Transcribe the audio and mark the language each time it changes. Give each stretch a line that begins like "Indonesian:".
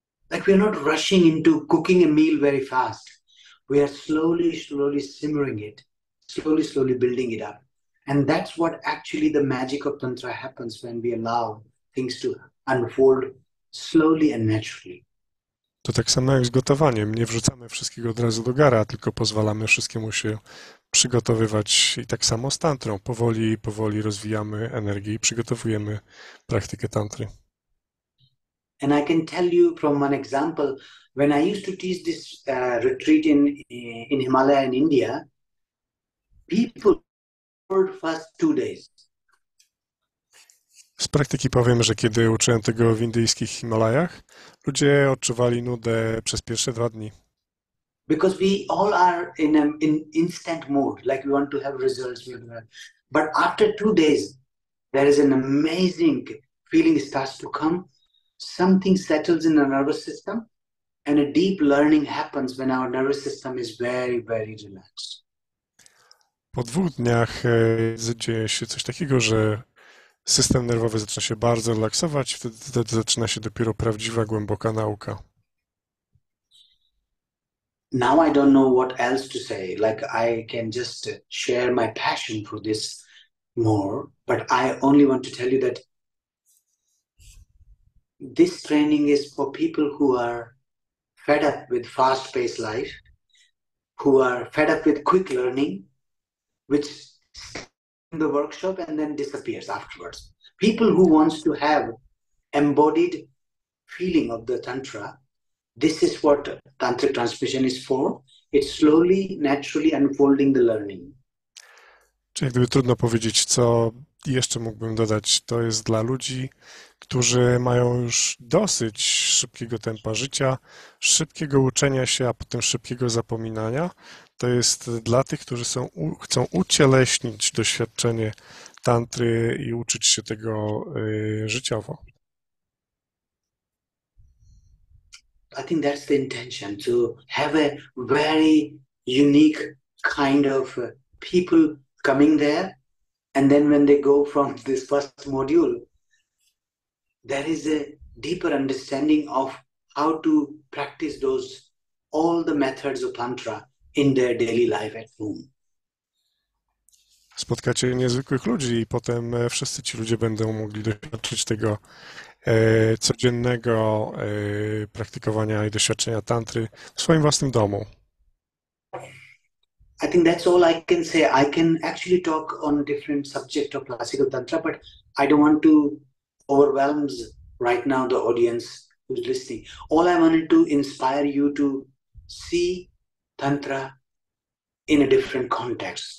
English: Like we're not rushing into cooking a meal very fast. We are slowly simmering it, slowly building it up. And that's what actually the magic of Tantra happens when we allow things to unfold slowly and naturally.
Polish: To tak samo jak z gotowaniem. Nie wrzucamy wszystkiego od razu do gara, tylko pozwalamy wszystkiemu się przygotowywać. I tak samo z tantrą. Powoli rozwijamy energię i przygotowujemy praktykę tantry.
English: And I can tell you from one example, when I used to teach this retreat in Himalaya in India, people for first 2 days.
Polish: Z praktyki powiem, że kiedy uczyłem tego w indyjskich Himalajach, ludzie odczuwali nudę przez pierwsze 2 dni.
English: Because we all are in instant mode, like we want to have results. But after 2 days, there is an amazing feeling starts to come. Something settles in the nervous system, and a deep learning happens when our nervous system is very relaxed.
Polish: Po 2 dniach dzieje się coś takiego, że system nerwowy zaczyna się bardzo relaksować, wtedy zaczyna się dopiero prawdziwa, głęboka nauka.
English: Now I don't know what else to say. Like I can just share my passion for this more, but I only want to tell you that this training is for people who are fed up with fast-paced life, who are fed up with quick learning, which in the workshop and then disappears afterwards. People who wants to have embodied feeling of the Tantra, this is what Tantric transmission is for. It's slowly, naturally unfolding the learning.
Polish: Czyli gdyby trudno powiedzieć, co jeszcze mógłbym dodać, to jest dla ludzi, którzy mają już dosyć szybkiego tempa życia, szybkiego uczenia się, a potem szybkiego zapominania. To jest dla tych, którzy chcą ucieleśnić doświadczenie tantry i uczyć się tego życiowo.
English: I think that's the intention, to have a very unique kind of people coming there. And then when they go from this first module, there is a deeper understanding of how to practice all the methods of Tantra in their daily life at home.
Polish: Spotkacie niezwykłych ludzi i potem wszyscy ci ludzie będą mogli doświadczyć tego codziennego praktykowania i doświadczenia tantry w swoim własnym domu.
English: I think that's all I can say. I can actually talk on different subjects of classical Tantra, but I don't want to overwhelm right now the audience who's listening. All I wanted to inspire you to see Tantra in a different context.